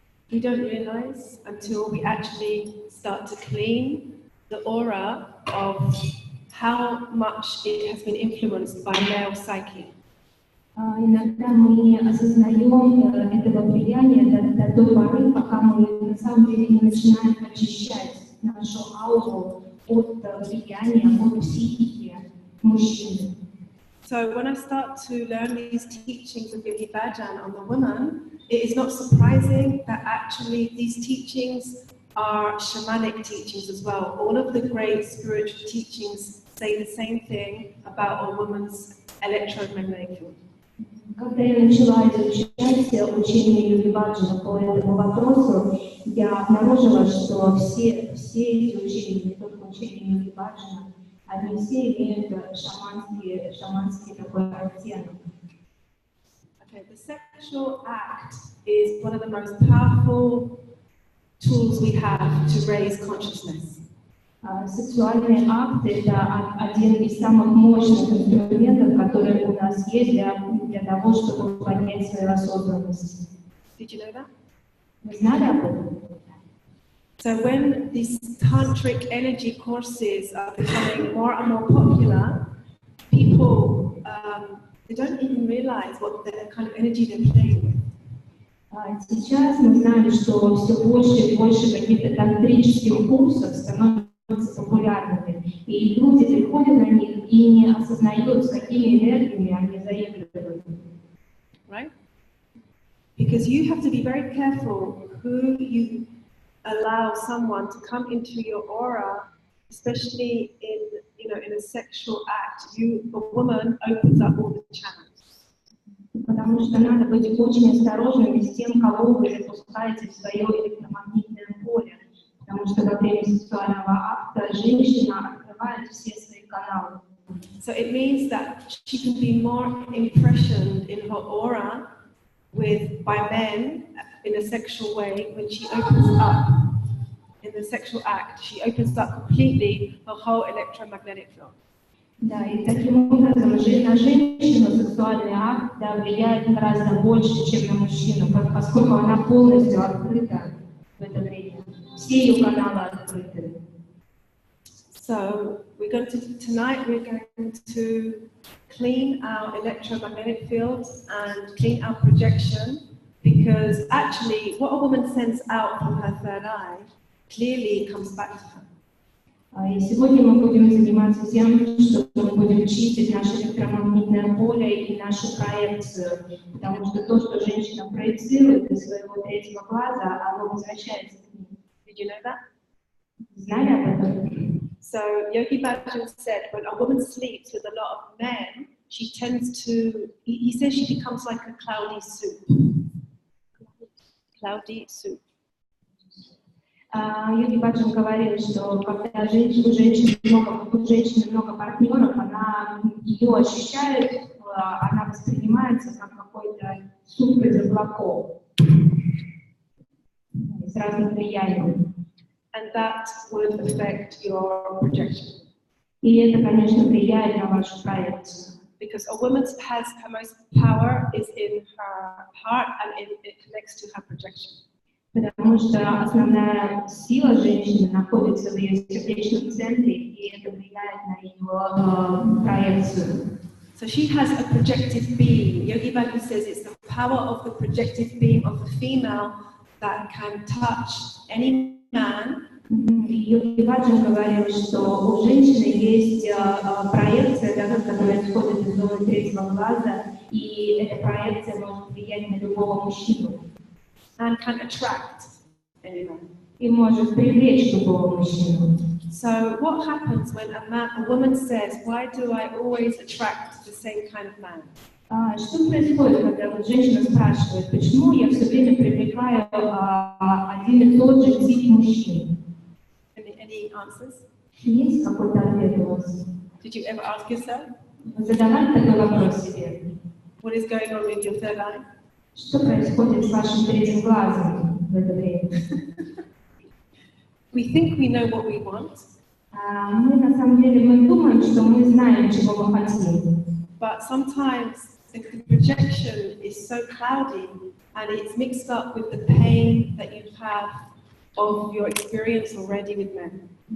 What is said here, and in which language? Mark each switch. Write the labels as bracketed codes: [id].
[en] We don't realize until we actually start to clean the aura of how much it has been influenced by male psyche. [ru] Иногда мы не осознаем этого влияния до той поры, пока мы на самом деле не начинаем очищать нашу ауру от влияния, от психики мужчины. [en] So when I start to learn these teachings of Yogi Bhajan on the woman, it is not surprising that actually these teachings are shamanic teachings as well. All of the great spiritual teachings say the same thing about a woman's electromagnetic field. [ru] Когда я начала изучать учение Йоги Баджана по этому вопросу, я обнаружила, что все эти учения, не только учение Йоги Баджана, они все имеют шаманский такой оттенок. [en] Okay, the sexual act is one of the most powerful tools we have to raise consciousness. [ru] Сексуальный акт – это один из самых мощных инструментов, которые у нас есть для того, чтобы поднять свою осознанность. [en] Did you know that? [ru] Вы знали об этом? [en] So when these tantric energy courses are becoming more and more popular, people they don't even realize what the kind of energy they're playing with. [ru] Сейчас мы знаем, что все больше и больше каких-то тантрических курсов становятся популярными, и люди приходят на них и не осознают, с какими энергиями они заигрывают. [en] Right? Because you have to be very careful who you allow someone to come into your aura, especially in a sexual act. A woman opens up all the channels. [ru] Потому что надо быть очень осторожными с тем, кого вы запускаете в свое электромагнитное поле. Потому что во время сексуального акта женщина открывает все свои каналы. [en] So it means that she can be more impressioned in her aura by men in a sexual way when she opens up in the sexual act. She opens up completely her whole electromagnetic field. [ru] Да, и таким образом на женщину сексуальный акт влияет гораздо больше, чем на мужчину, поскольку она полностью открыта в это время. Все ее каналы открыты. [en] So tonight we're going to clean our electromagnetic fields and clean our projection, because actually what a woman sends out from her third eye clearly comes back to her. [ru] И сегодня мы будем заниматься тем, что мы будем чистить наше электромагнитное поле и нашу проекцию, потому что то, что женщина проецирует из своего третьего глаза, оно возвращается к ней. [en] Did you know that? [ru] Знали об этом? [en] So Yogi Bhajan said when a woman sleeps with a lot of men, she tends to, he says she becomes like a cloudy soup. Cloudy soup. [ru] Йоги Баджан говорил, что когда у женщины много партнеров, она ее ощущает, она воспринимается как какой-то суп из облаков с разным влиянием. [en] And that would affect your projection. [ru] И это, конечно, влияет на вашу проекцию. [en] Because a woman has her most power is in her heart and it connects to her projection. [ru] Потому что основная сила женщины находится в ее сердечном центре, и это влияет на ее проекцию. [en] So she has a projective beam. Yogi Bhajan says it's the power of the projective beam of the female that can touch any man. [ru] Йоги Баджан говорил, что у женщины есть проекция, которая исходит из зоны третьего глаза, и эта проекция может влиять на любого мужчину. [en] And can attract anyone. [ru] И может привлечь любого мужчину. [en] So what happens when a woman says, "Why do I always attract the same kind of man?" [ru] Что происходит, когда вот женщина спрашивает, почему я все время привлекаю один и тот же тип мужчин? [en] Any answers? [ru] Есть какой-то ответ у вас? [en] Did you ever ask yourself? [ru] Вы задавали такой вопрос себе? [en] What is going on with your third eye? [ru] Что происходит с вашим третьим глазом в это время? [en] We think we know what we want, [ru] Мы на самом деле мы думаем, что мы знаем, чего мы хотим. [en] but sometimes the projection is so cloudy and it's mixed up with the pain that you have of your experience already with men.